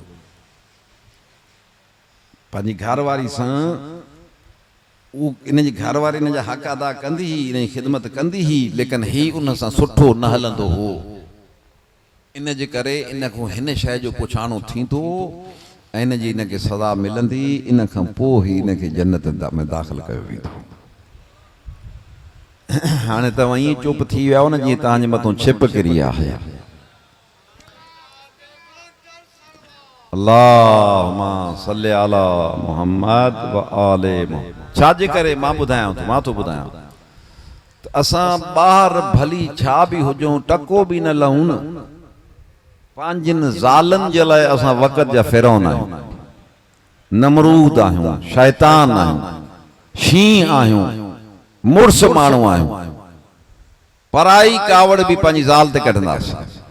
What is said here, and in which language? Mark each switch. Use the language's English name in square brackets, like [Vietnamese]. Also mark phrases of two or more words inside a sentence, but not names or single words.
[Sindhi] पंहिंजी घरवारी सां उ इन जी घरवारी इन जा हक़ अदा कंदी ही, इन जी ख़िदमत कंदी ही, लेकिन ही उन सां सुठो न हलंदो हो, इन जे करे इन खां हिन शइ जो पुछाणो थींदो ऐं इन जी इनखे सज़ा मिलंदी, इन खां पोइ ई इनखे जन्नत में दाख़िल कयो वेंदो। हाणे तव्हां ईअं चुप थी विया न जीअं तव्हांजे मथां छिप किरी आहे। [Arabic] اللهم صل على محمد وآل محمد. [Sindhi] छाजे करे मां ॿुधायां थो, मां थो ॿुधायां त असां ॿाहिरि भली छा बि हुजूं, टको बि न लहूं न, पंहिंजनि ज़ालनि जे लाइ असां वक़्त जा फिरौन आहियूं, नमरूद आहियूं, शैतान आहियूं, शींहं आहियूं, मुड़स माण्हू आहियूं, पराई कावड़ बि पंहिंजी ज़ाल ते कढंदासीं।